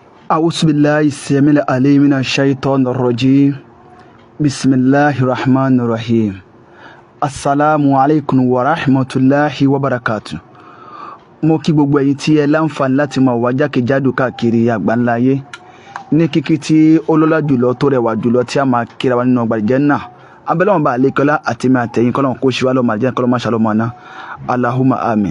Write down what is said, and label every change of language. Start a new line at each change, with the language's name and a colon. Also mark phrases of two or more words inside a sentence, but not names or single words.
Arabic: أعوذ بالله السميع العليم من الشيطان الرجيم بسم الله الرحمن الرحيم السلام عليكم ورحمة الله وبركاته.
Yoruba: Mo kí gbogbo ẹ̀yin tí ẹ láǹfààní láti máa wá jákèjádò káàkiri àgbáńláyé ní kíkí tí ó lọ́lá jùlọ tó rẹwà jùlọ tí a máa kíra wa nínú ọgbà Àlùjánnà. Abẹ́lẹ́ wọn bá àlékọ́lá àti mi àtẹ̀yìn kọ́lọ́n kó ṣe wá lọ́mọ Àlùjánnà kọ́lọ́n máa ṣàlọ́mọ náà
Arabic: اللهم آمين.